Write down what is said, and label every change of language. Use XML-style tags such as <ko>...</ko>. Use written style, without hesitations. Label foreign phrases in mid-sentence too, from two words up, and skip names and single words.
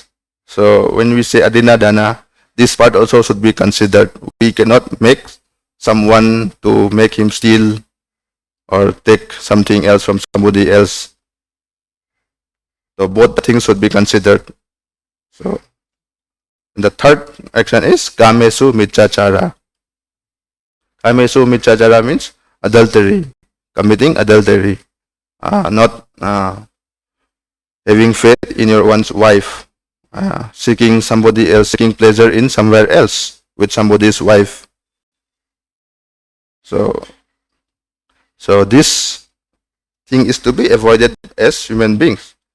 <en>So, when we say adinadana, this part also should be considered. We cannot make someone to make him steal or take something else from somebody else. So both things should be considered. So the third action is</en> <pi>kamesu michachara. Kamesu michachara</pi> <en>means adultery, committing adultery, not having faith in your one's wife, seeking somebody else, seeking pleasure in somewhere else with somebody's wife. So this thing is to be avoided as human beings.</en>